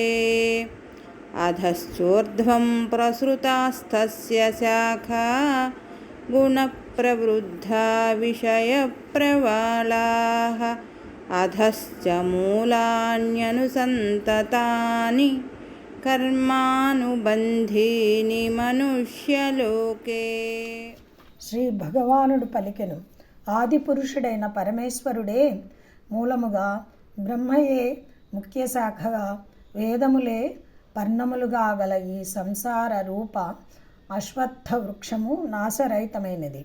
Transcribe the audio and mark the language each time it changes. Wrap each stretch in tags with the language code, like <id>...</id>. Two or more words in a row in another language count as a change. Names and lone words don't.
<sa>अधश्चोर्ध्वं प्रसृतास्तस्य शाखा गुणप्रवृद्धा विषयप्रवालाः। अधश्च मूलान्यनुसन्ततानि कर्मानुबन्धीनि मनुष्यलोके।</sa> <te>శ్రీ భగవానుడు పలికెను, ఆది పురుషుడైన పరమేశ్వరుడే మూలముగా, బ్రహ్మయే ముఖ్య శాఖగా, వేదములే పర్ణములుగా గల ఈ సంసార రూప అశ్వత్థ వృక్షము నాశరహితమైనది.</te>